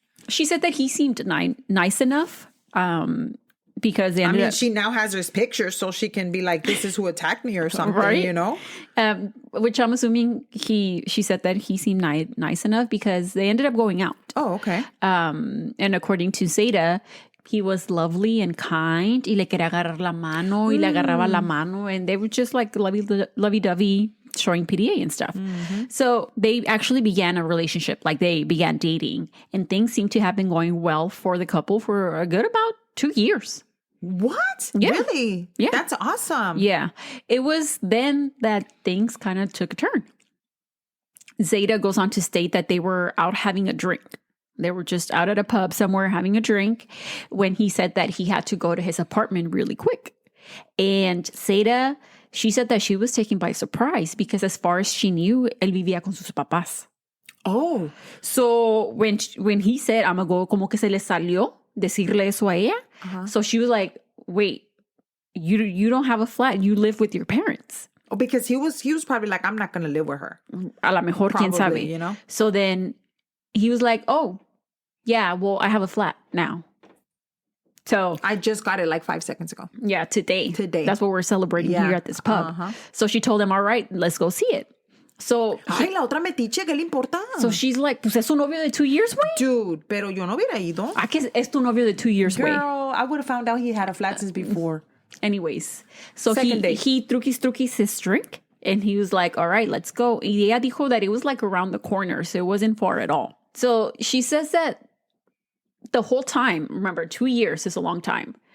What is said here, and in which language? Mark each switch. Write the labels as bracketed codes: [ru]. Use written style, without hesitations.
[en] She said that he seemed nice enough because they ended up, she now has his picture so she can be like, this is who attacked me or something, right? You know? Which I'm assuming she said that he seemed nice enough because they ended up going out. Oh, okay. And according to Zeta, he was lovely and kind. [es] Y le quería agarrar la mano y le agarraba la mano. [en] And they were just like lovey-dovey, showing PDA and stuff. Mm-hmm. So they actually began a relationship. Like they began dating. And things seem to have been going well for the couple for a good about 2 years. What? Yeah. Really? Yeah. That's awesome. Yeah. It was then that things kind of took a turn. Zeta goes on to state that they were out having a drink. They were just out at a pub somewhere having a drink when he said that he had to go to his apartment really quick. And Zeta, she said that she was taken by surprise because as far as she knew, [es] él vivía con sus papás. [en] Oh. So when he said, I'm going to go, [es] como que se le salió decirle eso a ella. [en] Uh-huh. So she was like, wait, you don't have a flat. You live with your parents. Oh, because he was probably like, I'm not going to live with her. [es] A lo mejor, [en] probably, [es] quién sabe. [en] You know? So then he was like, oh, yeah, well, I have a flat now. So I just got it like 5 seconds ago. Yeah, today. That's what we're celebrating here at this pub. Uh-huh. So she told him, all right, let's go see it. So [es] ay, la otra metiche, ¿qué le importa? [en] So she's like, [es] pues es tu novio de 2 years, güey. Dude, pero yo no hubiera ido. ¿A qué es tu novio de 2 years, güey? [en] Girl, I would have found out he had a flat since before. Anyways, so he truquis his drink. And he was like, all right, let's go. [es] Y ella dijo [en] that it was like around the corner, so it wasn't far at all. So she says that the whole time, remember, 2 years is a long time.